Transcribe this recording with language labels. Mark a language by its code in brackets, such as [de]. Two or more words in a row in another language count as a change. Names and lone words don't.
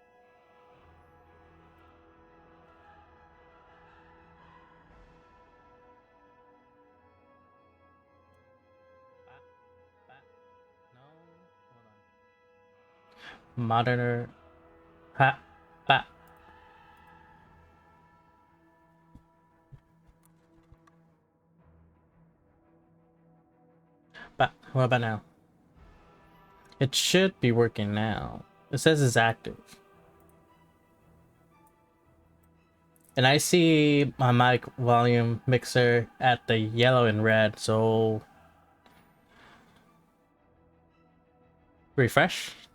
[en] No, hold on. Monitor. Ha, ba, ba. What about now? It should be working now. It says it's active. And I see my mic volume mixer at the yellow and red, so refresh.